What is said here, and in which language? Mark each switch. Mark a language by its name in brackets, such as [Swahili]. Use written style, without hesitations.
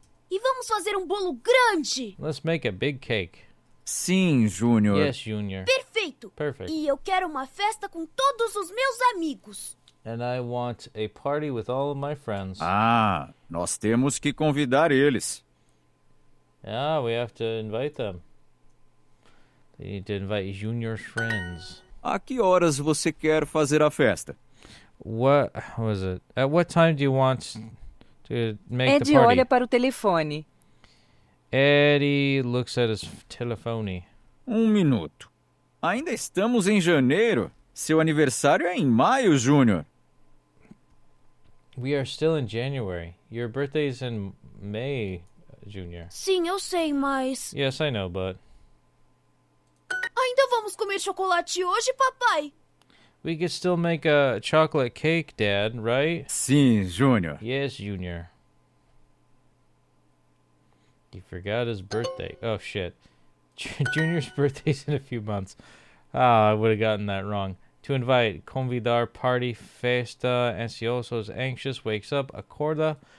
[Portuguese] E vamos fazer um bolo grande. [English] Let's make a big cake. [Portuguese] Sim, Júnior. [English] Yes, Junior. [Portuguese] Perfeito. [English] Perfect. [Portuguese] E eu quero uma festa com todos os meus amigos. [English] And I want a party with all of my friends. [Portuguese] Ah, nós temos que convidar eles. [English] Yeah, we have to invite them. They need to invite Junior's friends. [Portuguese] A que horas você quer fazer a festa? [English] What was it? At what time do you want to make the [Portuguese] Ed [English] party? [Portuguese] olha para o telefone. [English] Eddie looks at his telephone. [Portuguese] Minuto. Ainda estamos em janeiro. Seu aniversário é em maio, Júnior. [English] We are still in January. Your birthday's in May, Junior. [Portuguese] Sim, eu sei, mas... [English] Yes, I know, but [Portuguese] Ainda vamos comer chocolate hoje, papai? [English] we could still make a chocolate cake, Dad, right? [Portuguese] Sim, Júnior. [English] Yes, Junior. He forgot his birthday. Oh, shit. Junior's birthday's in a few months. Ah, I would have gotten that wrong. To invite, convidar, party, festa, ansiosos, anxious, wakes up, acorda.